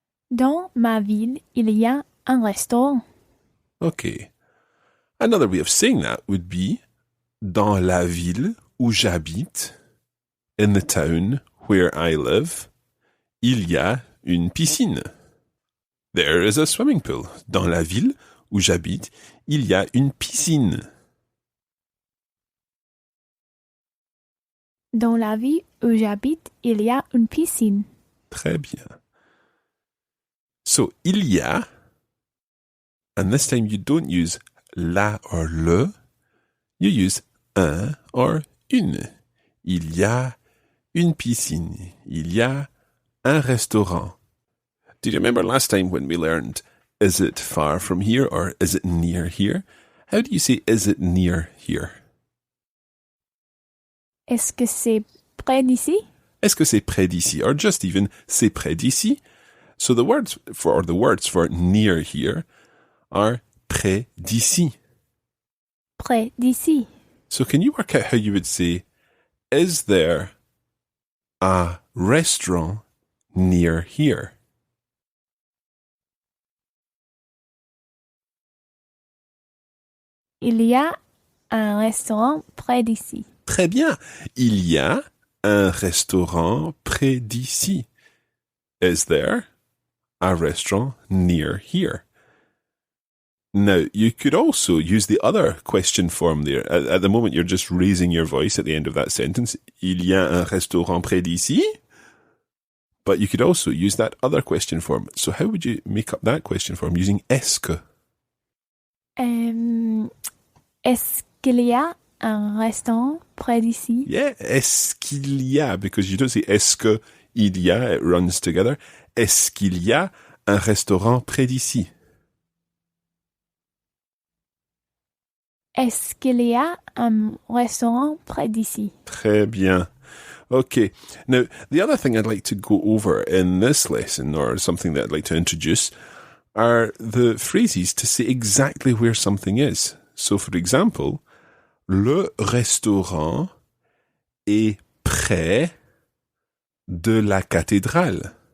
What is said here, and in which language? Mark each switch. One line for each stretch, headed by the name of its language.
French: Dans ma ville, il y a un restaurant.
English: Okay. Another way of saying that would be
French: dans la ville où j'habite,
English: in the town where I live,
French: il y a une piscine.
English: There is a swimming pool.
French: Dans la ville où j'habite, il y a une piscine. Dans la ville où j'habite, il y a une piscine. Très bien.
English: So,
French: il y a,
English: and this time you don't use la or le, you use un or une.
French: Il y a une piscine. Il y a un restaurant.
English: Do you remember last time when we learned, is it far from here or is it near here? How do you say, is it near here?
French: Est-ce que c'est près d'ici? Est-ce que c'est près d'ici?
English: Or just even,
French: c'est près d'ici?
English: So the words for near here are près d'ici.
French: Près d'ici.
English: So can you work out how you would say, is there a restaurant near here?
French: Il y a un restaurant près d'ici. Très bien. Il y a un restaurant près d'ici.
English: Is there a restaurant near here? Now, you could also use the other question form there. At the moment, you're just raising your voice at the end of that sentence.
French: Il y a un restaurant près d'ici?
English: But you could also use that other question form. So how would you make up that question form using est-ce que?
French: Est-ce qu'il y a un restaurant près d'ici?
English: Yeah,
French: est-ce qu'il y a?
English: Because you don't say
French: est-ce que il y a,
English: it runs together.
French: Est-ce qu'il y a un restaurant près d'ici? Est-ce qu'il y a un restaurant près d'ici? Très bien. Okay.
English: Now, the other thing I'd like to go over in this lesson, or something that I'd like to introduce, are the phrases to say exactly where something is. So, for example,
French: le restaurant est près de la cathédrale.